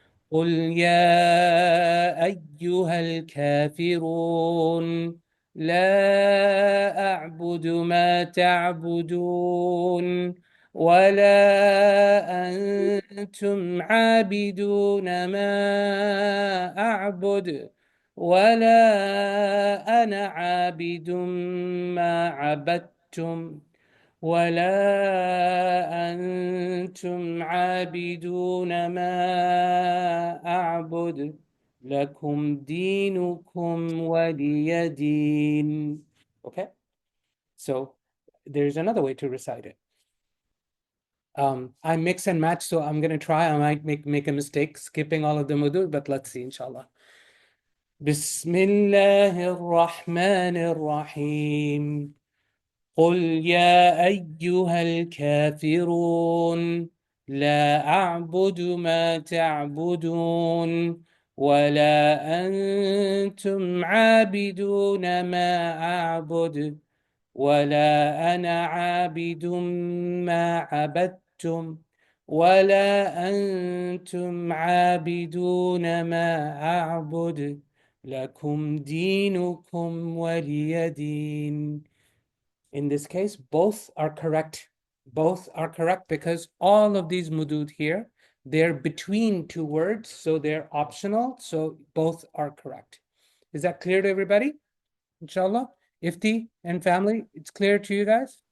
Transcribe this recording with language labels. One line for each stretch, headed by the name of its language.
Arabic: قل يا أيها الكافرون لا أعبد ما تعبدون ولا أنتم عابدون ما أعبد ولا أنا عابد ما عبدتم ولا أنتم عابدون ما أعبد لكم دينكم ولي دين.
English: Okay, so there's another way to recite it. I mix and match, so I'm gonna try. I might make a mistake skipping all of the mudud, but let's see, inshallah.
Arabic: بسم الله الرحمن الرحيم. قل يا أيها الكافرون لا أعبد ما تعبدون ولا أنتم عابدون ما أعبد ولا أنا عابد ما عبدتم ولا أنتم عابدون ما أعبد لكم دينكم ولي دين.
English: In this case, both are correct. Both are correct because all of these mudud here, they're between 2 words, so they're optional. So both are correct. Is that clear to everybody? Inshallah. Ifti and family, it's clear to you guys?